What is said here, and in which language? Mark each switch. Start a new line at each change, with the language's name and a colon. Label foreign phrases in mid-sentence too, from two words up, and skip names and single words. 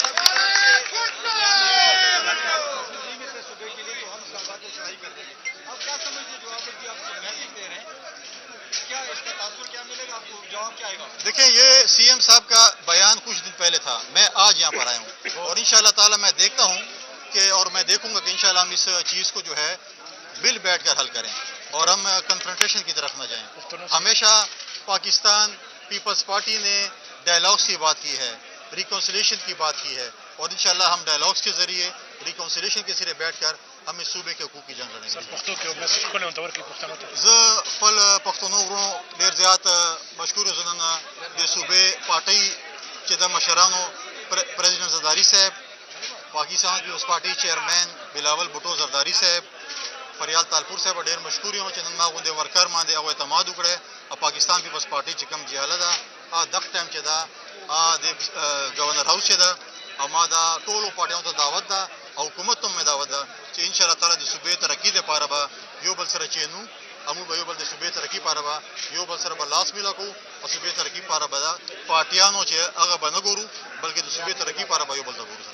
Urdu: دیکھیں، یہ CM صاحب کا بیان کچھ دن پہلے تھا، میں آج یہاں پر آیا ہوں، اور
Arabic: انشاءاللہ تعالی
Urdu: میں دیکھتا ہوں کہ، اور میں دیکھوں گا کہ انشاءاللہ ہم اس چیز کو جو ہے مل بیٹھ کر حل کریں اور ہم کنفرنٹیشن کی طرف نہ جائیں۔ ہمیشہ پاکستان پیپلز پارٹی نے ڈائلاگس کی بات کی ہے، ریکنسیلیشن کی بات کی ہے، اور انشاءاللہ ہم ڈائلاگس کے ذریعے ریکنسیلیشن کے سرے بیٹھ کر ہم اس صوبے کے حقوق کی جنگ لڑیں گے۔
Pashto: زه خپل پښتنو ورونو ډېر زیات مشکور زنن د صوبې پارټۍ چې د مشرانو پریزیډنټ زرداری صاحب، پاکستان پیپلز پارټۍ چیئرمین بلاول بھټو زرداری صاحب، فریال تالپور صاحب ډېر مشکور یم چې نن ما غوندې ورکر باندې هغوی اعتماد وکړی، او پاکستان پیپلز پارټۍ چې کوم جیاله ده دغه ټایم چې ده د گورنر هاوس چې ده، او ما دا ټولو پارټیانو ته دعوت ده او حکومت ته مې دعوت ده چې
Arabic: انشاءالله تعالی
Pashto: د صوبې ترقي دپاره به یو بل سره چینو، موږ به یو بل د صوبې ترقي لپاره به یو بل سره به لاس میله کوو، او صوبې ترقي لپاره به د پارټیانو چې هغه به نه ګورو، بلکې د صوبې ترقي لپاره به یو بل ته ګورو۔